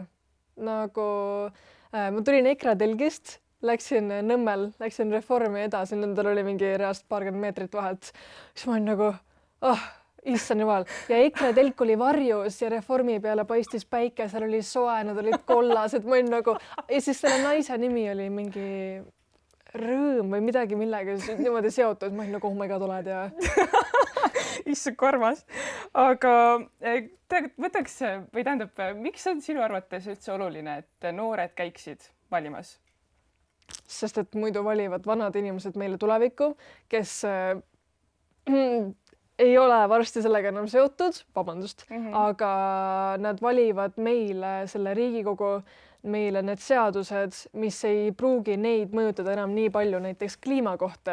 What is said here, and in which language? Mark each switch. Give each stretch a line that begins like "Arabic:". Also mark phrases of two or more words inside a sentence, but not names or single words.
Estonian: Nagu ma tulin EKRE telgist, läksin Nõmmel, läksin Reformi edasi, nendel oli mingi reaalselt paarkümmend meetrit vahelt. Siis ma olin nagu, issand jumal. Ja EKRE telk oli varjus ja Reformi peale paistis päike, seal oli soe, nad olid kollased. Ma olin nagu, ja siis selle naise nimi oli mingi Rõõm või midagi millega niimoodi seotud. Ma olin nagu,
English: oh my god,
Estonian: oled ja... Issand karmas. Aga võtaks, või tähendab, miks on sinu arvates üldse oluline, et noored käiksid valimas? Sest et muidu valivad vanad inimesed meile tulevikku, kes ei ole varsti sellega enam seotud, vabandust, aga nad valivad meile selle Riigikogu, meile need seadused, mis ei pruugi neid mõjutada enam nii palju, näiteks kliima kohta.